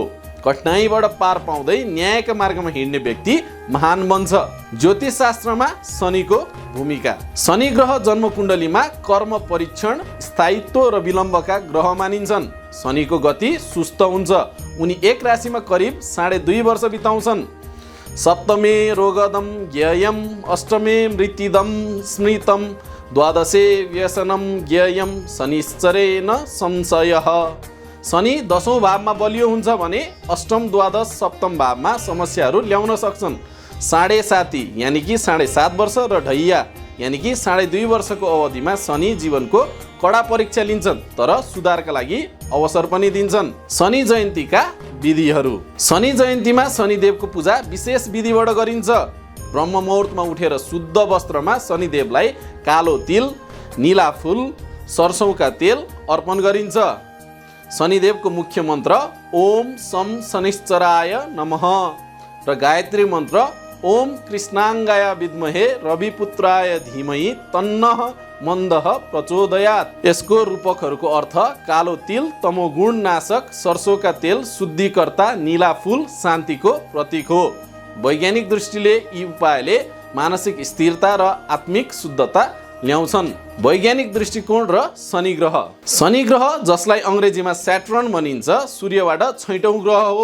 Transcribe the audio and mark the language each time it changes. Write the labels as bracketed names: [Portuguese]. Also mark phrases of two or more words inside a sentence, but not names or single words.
[Nepali] कठिनाइबाट पार पाउँदै न्यायका मार्गमा हिँड्ने व्यक्ति महान बन्छ। ज्योतिष शास्त्रमा शनिको भूमिका। शनि ग्रह जन्मकुण्डलीमा कर्म परीक्षण, स्थायित्व र विलम्बका ग्रह मानिन्छन्। शनिको गति सुस्त हुन्छ। उनी एक राशिमा करिब 2.5 वर्ष बिताउँछन्। [Sanskrit] सप्तमे रोगदम ज्ञेयम, अष्टमे मृत्युदम स्मृतम, द्वादशे व्यसनम ज्ञेयम, शनिश्चरेण संशयः। [Nepali] शनि 10औं भावमा बलियो हुन्छ भने अष्टम, द्वादश, सप्तम भावमा समस्याहरू ल्याउन सक्छन्। 7.5 यानि कि 7.5 वर्ष र ढैया यानि कि 2.5 वर्षको अवधिमा शनि जीवनको कडा परीक्षा लिन्छन्, तर सुधारका लागि अवसर पनि दिन्छन्। शनि जयन्तीका विधिहरू। शनि जयन्तीमा शनिदेवको पूजा विशेष विधिबाट गरिन्छ। ब्रह्म मुहुर्तमा उठेर शुद्ध वस्त्रमा शनिदेवलाई कालो तिल, नीला फुल, सरसौँका तेल अर्पण गरिन्छ। शनिदेवको मुख्य मन्त्र [Sanskrit] ओम सम शनिश्चराय नमः [Nepali] र गायत्री मन्त्र [Sanskrit] ओम कृष्णाङ्गाय विद्महे रविपुत्राय धीमहि तन्नः मन्दः प्रचोदयात्। [Nepali] यसको रूपकहरूको अर्थ कालो तिल तमोगुण नाशक, सरसोका तेल शुद्धिकर्ता, नीला फुल शान्तिको प्रतीक हो। वैज्ञानिक दृष्टिले यी उपायले मानसिक स्थिरता र आत्मिक शुद्धता ल्याउँछन्। वैज्ञानिक दृष्टिकोण र शनि ग्रह। शनि ग्रह, जसलाई अङ्ग्रेजीमा स्याटर्न भनिन्छ, सूर्यबाट 6औं ग्रह हो।